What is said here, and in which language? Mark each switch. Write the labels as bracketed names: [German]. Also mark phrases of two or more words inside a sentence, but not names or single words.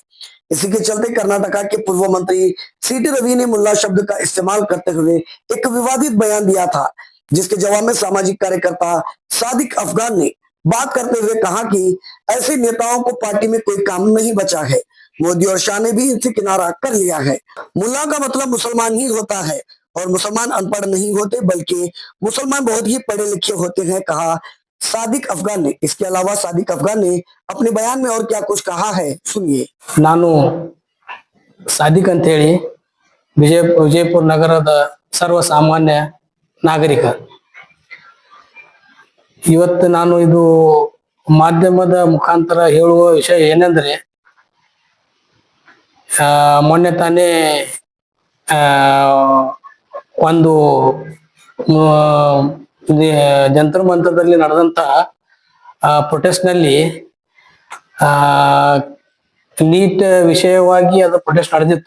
[Hindi] इसी के चलते कर्नाटका के पूर्व मंत्री सीटी रवि ने मुल्ला शब्द का इस्तेमाल करते हुए एक विवादित बयान दिया था, जिसके जवाब में सामाजिक कार्यकर्ता सादिक अफगान ने बात करते हुए कहा कि ऐसे नेताओं को पार्टी में कोई काम नहीं बचा है। मोदी और शाह ने भी इनसे किनारा कर लिया है। मुल्ला का मतलब मुसलमान ही होता है और मुसलमान अनपढ़ नहीं होते, बल्कि मुसलमान बहुत ही पढ़े लिखे होते हैं, कहा सादिक अफगान ने। इसके अलावा सादिक अफगान ने अपने बयान में और क्या कुछ कहा है, सुनिए। [Kannada] ನಾನು ಸಾದಿಕ್ ಅಂತ ಹೇಳಿ ವಿಜಯಪುರ ನಗರದ ಸರ್ವ ಸಾಮಾನ್ಯ ನಾಗರಿಕ. ಇವತ್ತು ನಾನು ಇದು ಮಾಧ್ಯಮದ ಮುಖಾಂತರ ಹೇಳುವ ವಿಷಯ ಏನೆಂದರೆ, ಮೊನ್ನೆ ತಾನೇ ಒಂದು ಜಂತರ ಮಂತ್ರದಲ್ಲಿ ನಡೆದಂತ ಪ್ರೊಟೆಸ್ಟ್ ನಲ್ಲಿ ನೀಟ್ ವಿಷಯವಾಗಿ ಅದು ಪ್ರೊಟೆಸ್ಟ್ ನಡೆದಿತ್ತು.